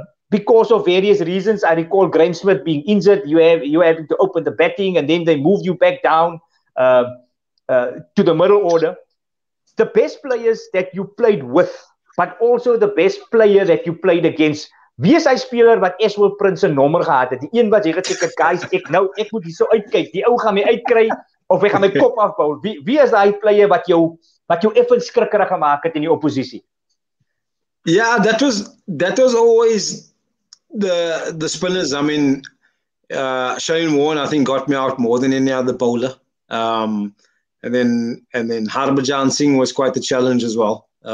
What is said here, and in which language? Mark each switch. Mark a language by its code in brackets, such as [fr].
[en] Because of various reasons. I recall Graham Smith being injured. You having to open the batting, and then they moved you back down to the middle order. The best players that you played with, but also the best player that you played against. [af] Wie is hy speler wat Ashwell Prince 'n nommer gehad het? Die een wat jy gesê het, guys, ek moet hier so uitkyk. Die ou gaan my uitkry of hy gaan my kop afbou. Wie is daai player wat jou effens skrikkerig gemaak het in die oppositie? [en] Yeah, that was always the spinners. I mean, Shane Warne, I think, got me out more than any other bowler. And then Harbhajan Singh was quite a challenge as well.